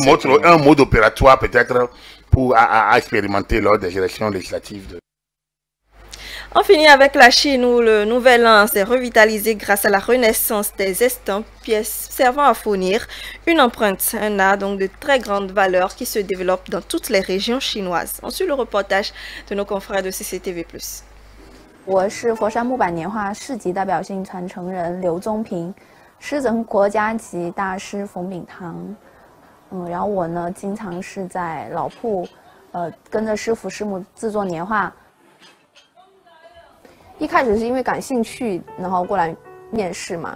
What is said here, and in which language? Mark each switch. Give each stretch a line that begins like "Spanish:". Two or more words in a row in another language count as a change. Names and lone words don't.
French: Un mode opératoire peut-être pour à expérimenter lors des élections législatives. On finit avec la Chine où le nouvel an s'est revitalisé grâce à la renaissance des estampes, pièces servant à fournir une empreinte, un art donc de très grande valeur qui se développe dans toutes les régions chinoises. On suit le reportage de nos confrères de CCTV+.
Chinese: 我是佛山木板年画市级代表性传承人刘宗平，师承国家级大师冯秉堂。然后我呢，经常是在老铺，跟着师傅师母制作年画。一开始是因为感兴趣，然后过来面试嘛。